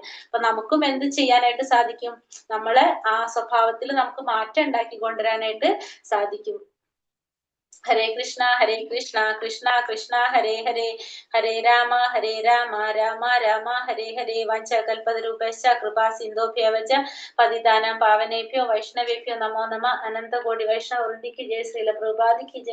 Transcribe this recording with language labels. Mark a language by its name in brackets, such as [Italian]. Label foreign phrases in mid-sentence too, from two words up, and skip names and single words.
[Malayalam] അപ്പൊ നമുക്കും എന്ത് ചെയ്യാനായിട്ട് സാധിക്കും? നമ്മളെ ആ സ്വഭാവത്തിൽ നമുക്ക് മാറ്റം ഉണ്ടാക്കി കൊണ്ടുവരാനായിട്ട് സാധിക്കും. [Sanskrit] ഹരേ കൃഷ്ണ കൃഷ്ണ കൃഷ്ണ ഹരേ ഹരേ, ഹരേ രാമ രാമ രാമ ഹരേ ഹരേ. വാഞ്ചകൽപതരൂപശ്ച കൃപാ സിന്ധോഭ്യവച പതിതാനാം പാവനേഭ്യോ വൈഷ്ണവേഭ്യോ നമോ നമ. [Hindi] अनंतकोटि वैष्णव वृंद की जय। श्रील प्रभुपाद की जय.